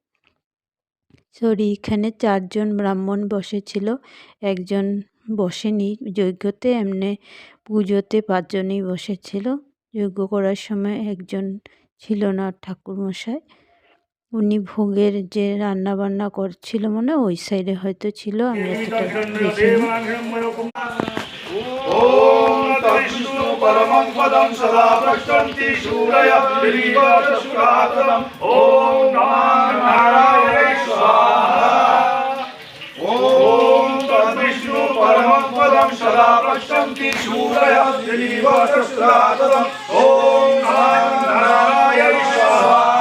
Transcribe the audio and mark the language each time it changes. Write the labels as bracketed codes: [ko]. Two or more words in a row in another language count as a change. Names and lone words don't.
[bn] এখানে 4 জন ব্রাহ্মণ বসেছিল, একজন বসেনি যজ্ঞতে। এমনি পুজোতে 5 জনই বসেছিল। যজ্ঞ করার সময় একজন ছিল না, ঠাকুরমশাই। উনি ভোগের যে রান্না বান্না করছিল মনে ওই সাইডে হয়তো ছিল, আমি এতটা দেখিনি। [sa] परमं पदं सदा पश्यन्ति शूरयः श्रीवरसुरातनम् ॐ नमः नारायणाय स्वाहा ॐ तद्विष्णु परमं पदं सदा पश्यन्ति शूरयः श्रीवरसुरातनम् ॐ नमः नारायणाय स्वाहा